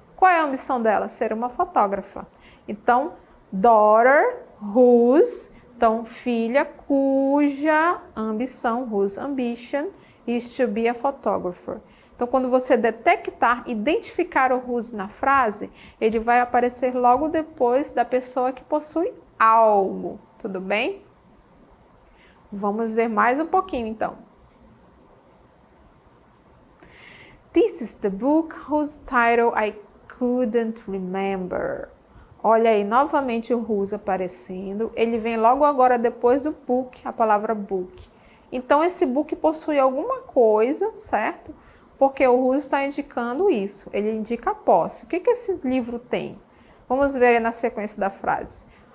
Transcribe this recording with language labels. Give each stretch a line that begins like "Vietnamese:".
Portuguese: Qual é a ambição dela? Ser uma fotógrafa. Então, daughter, whose, então, filha cuja ambição,
English: whose ambition, is to be a photographer.
Portuguese: Então, quando você detectar, identificar o whose na frase, ele vai aparecer logo depois da pessoa que possui algo. Tudo bem? Vamos ver mais um pouquinho, então.
English: This is the book whose title I couldn't remember.
Portuguese: Olha aí, novamente o whose aparecendo. Ele vem logo agora depois do book, a palavra book. Então, esse book possui alguma coisa, certo? Porque o whose está indicando isso. Ele indica a posse. O que esse livro tem? Vamos ver aí na sequência da frase.